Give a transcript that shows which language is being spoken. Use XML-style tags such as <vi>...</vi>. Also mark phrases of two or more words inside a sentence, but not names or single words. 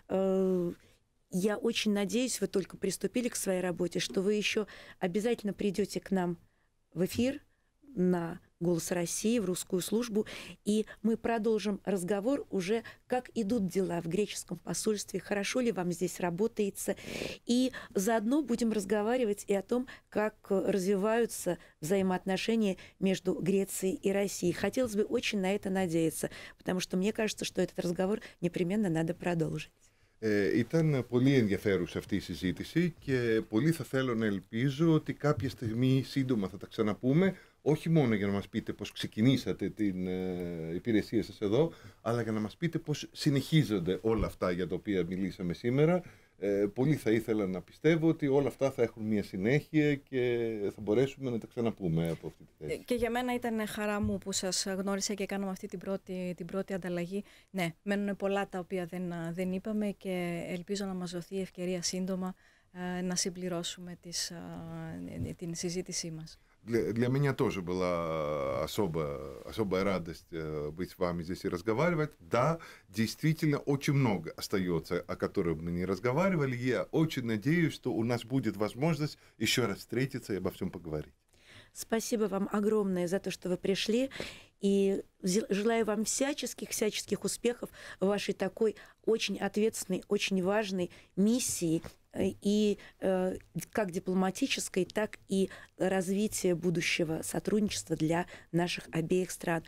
<ru>я очень надеюсь, вы только приступили к своей работе, что вы еще обязательно придете к нам в эфир на «Голос России», в русскую службу, и мы продолжим разговор уже, как идут дела в греческом посольстве, хорошо ли вам здесь работается, и заодно будем разговаривать и о том, как развиваются взаимоотношения между Грецией и Россией. Хотелось бы очень на это надеяться, потому что мне кажется, что этот разговор непременно надо продолжить.</ru> <el>Ήταν πολύ ενδιαφέρουσα αυτή η συζήτηση και πολύ θα θέλω να ελπίζω ότι κάποια στιγμή σύντομα θα τα ξαναπούμε, όχι μόνο για να μας πείτε πώς ξεκινήσατε την υπηρεσία σας εδώ, αλλά για να μας πείτε πώς συνεχίζονται όλα αυτά για τα οποία μιλήσαμε σήμερα. Πολύ θα ήθελα να πιστεύω ότι όλα αυτά θα έχουν μια συνέχεια και θα μπορέσουμε να τα ξαναπούμε από αυτή τη θέση. Και για μένα ήταν χαρά μου που σας γνώρισα και κάναμε αυτή την πρώτη ανταλλαγή. Ναι, μένουν πολλά τα οποία δεν είπαμε και ελπίζω να μας δοθεί ευκαιρία σύντομα να συμπληρώσουμε την συζήτησή μας.</el> <ru>Для меня тоже была особая радость быть с вами здесь и разговаривать. Да, действительно, очень много остается, о котором мы не разговаривали. Я очень надеюсь, что у нас будет возможность еще раз встретиться и обо всем поговорить. Спасибо вам огромное за то, что вы пришли. И желаю вам всяческих успехов в вашей такой очень ответственной, очень важной миссии и как дипломатической, так и развития будущего сотрудничества для наших обеих стран.</ru>